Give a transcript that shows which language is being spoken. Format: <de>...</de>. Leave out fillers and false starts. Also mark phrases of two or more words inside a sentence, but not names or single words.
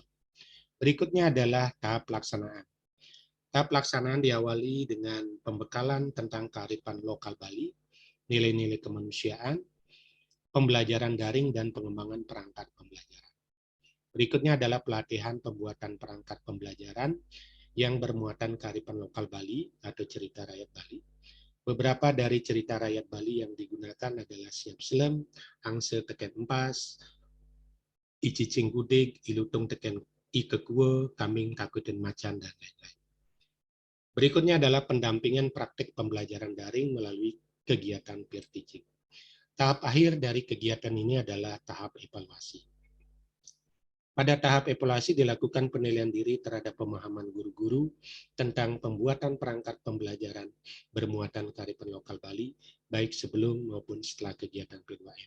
<id>Berikutnya adalah tahap pelaksanaan. Tahap pelaksanaan diawali dengan pembekalan tentang kearifan lokal Bali, nilai-nilai kemanusiaan, pembelajaran daring, dan pengembangan perangkat pembelajaran. Berikutnya adalah pelatihan pembuatan perangkat pembelajaran yang bermuatan kearifan lokal Bali atau cerita rakyat Bali. Beberapa dari cerita rakyat Bali yang digunakan adalah Siap Selem, Angse Teken Empas, Icicing Gudik, Ilutung Teken Ikekue, Kambing Kakuten Macan, dan lain-lain. Berikutnya adalah pendampingan praktik pembelajaran daring melalui kegiatan</id> <en>peer teaching.</en> <id>Tahap akhir dari kegiatan ini adalah tahap evaluasi. Pada tahap evaluasi dilakukan penilaian diri terhadap pemahaman guru-guru tentang pembuatan perangkat pembelajaran bermuatan kearifan lokal Bali, baik sebelum maupun setelah kegiatan P2M.</id>